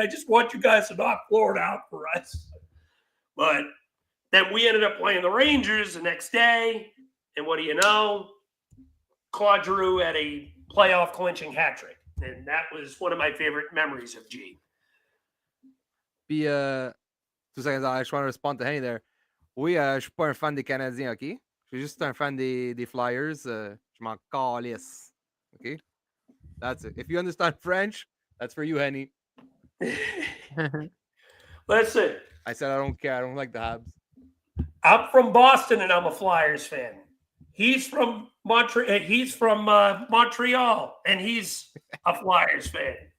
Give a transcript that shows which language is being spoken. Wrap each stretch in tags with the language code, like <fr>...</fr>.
<en>I just want you guys to knock Florida out for us. But then we ended up playing the Rangers the next day, and what do you know? Claude Giroux had a playoff clinching hat trick, and that was one of my favorite memories of G.</en> <fr>2 secondes, je vais répondre à Henny there. Oui, je suis pas un fan des Canadiens, OK? Je suis juste un fan des Flyers. Je m'en calisse. OK?</fr> <en>That's it. If you understand French, that's for you, Henny. Listen. I said I don't care. I don't like the Habs. I'm from Boston, and I'm a Flyers fan. He's from Montreal. He's from Montreal, and he's a Flyers fan.</en>